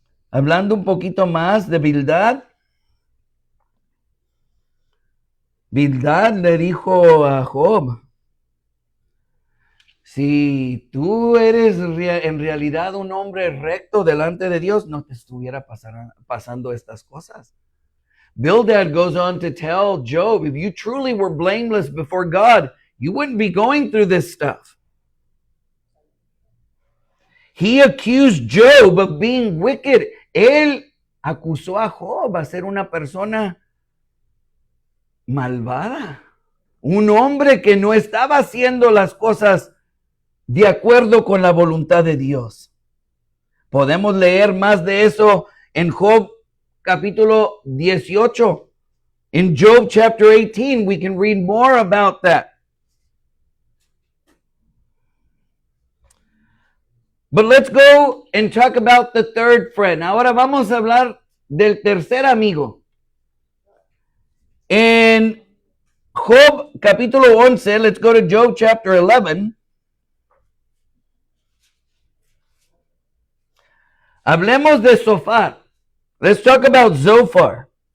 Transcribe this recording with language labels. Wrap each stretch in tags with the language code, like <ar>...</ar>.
<es>Hablando un poquito más de Bildad, Bildad le dijo a Job, si tú eres en realidad un hombre recto delante de Dios, no te estuviera pasando estas cosas.</es> <en>Bildad goes on to tell Job, if you truly were blameless before God, you wouldn't be going through this stuff. He accused Job of being wicked.</en> <es>Él acusó a Job a ser una persona malvada. Un hombre que no estaba haciendo las cosas de acuerdo con la voluntad de Dios. Podemos leer más de eso en Job capítulo 18.</es> <en>In Job chapter 18, we can read more about that. But let's go and talk about the third friend.</en> <es>Ahora vamos a hablar del tercer amigo. En Job capítulo 11,</es> <en>let's go to Job chapter 11.</en> <es>Hablemos de Zophar.</es> <en>Let's talk about Zophar.</en>